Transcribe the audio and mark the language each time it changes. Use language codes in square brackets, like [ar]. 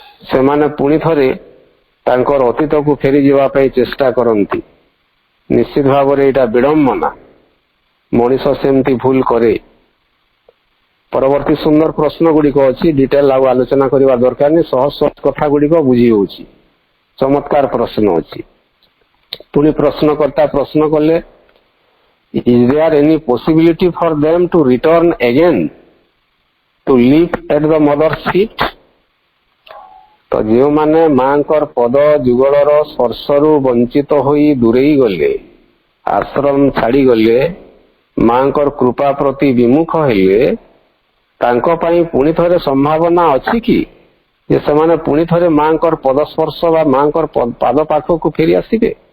[or] ସେମାନେ ପୁଣି ଥରେ ତାଙ୍କର ଅତୀତକୁ ଫେରିଯିବା ପାଇଁ ଚେଷ୍ଟା କରନ୍ତି। ନିଶ୍ଚିତ ଭାବରେ ଏଇଟା ବିଡ଼ମ୍ବନା। ମଣିଷ ସେମିତି ଭୁଲ କରେ। ପରବର୍ତ୍ତୀ ସୁନ୍ଦର ପ୍ରଶ୍ନ ଗୁଡ଼ିକ ଅଛି, ଡିଟେଲ ଆଉ ଆଲୋଚନା କରିବା ଦରକାର ନାହିଁ, ସହଜ ସହଜ କଥା ଗୁଡ଼ିକ ବୁଝି ହେଉଛି। ଚମତ୍କାର ପ୍ରଶ୍ନ ଅଛି। ପୁଣି ପ୍ରଶ୍ନକର୍ତ୍ତା ପ୍ରଶ୍ନ କଲେ, [en] is there any possibility for them to return again to live at the mother's feet? [or] ତ ଯେଉଁମାନେ ମାଙ୍କର ପଦ ଯୁଗଳର ସ୍ପର୍ଶରୁ ବଞ୍ଚିତ ହୋଇ ଦୂରେଇ ଗଲେ, ଆଶ୍ରମ ଛାଡ଼ିଗଲେ, ମାଙ୍କର କୃପା ପ୍ରତି ବିମୁଖ ହେଲେ, ତାଙ୍କ ପାଇଁ ପୁଣି ଥରେ ସମ୍ଭାବନା ଅଛି କି ଯେ ସେମାନେ ପୁଣି ଥରେ ମାଙ୍କର ପଦସ୍ପର୍ଶ ବା ମାଙ୍କର ପାଦ ପାଖକୁ ଫେରି ଆସିବେ?